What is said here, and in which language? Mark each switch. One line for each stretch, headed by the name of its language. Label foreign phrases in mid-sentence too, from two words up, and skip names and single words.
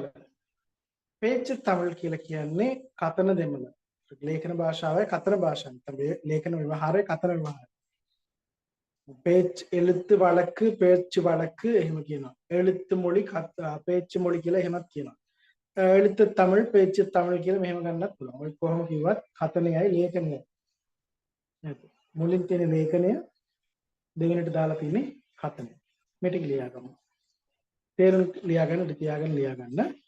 Tamil: பேச்சு தமிழ்
Sinhala: කියලා කියන්නේ කතන දෙමළ. ಲೇಖන භාෂාවයි කතන භාෂාවයි. තමයි ಲೇಖන ව්‍යවහාරය කතන ව්‍යවහාරය.
Tamil: பேச்சு எழுத்து வழக்கு பேச்சு வழக்கு
Sinhala: එහෙම කියනවා.
Tamil: எழுத்து மொழி பேச்சு மொழி
Sinhala: කියලා එහෙමත් කියනවා.
Tamil: எழுத்து தமிழ் பேச்சு தமிழ்
Sinhala: කියලා මෙහෙම ගන්නත් පුළුවන්. ඔය කොහොම කිව්වත් කතනයයි ಲೇಖනයයි. මුලින් තියෙන ಲೇಖනය දෙවෙනිට දාලා තියෙන්නේ කතන. මේ ටික ලියා ගමු. තේරුම් ලියාගන්න තියාගන්න ලියාගන්න.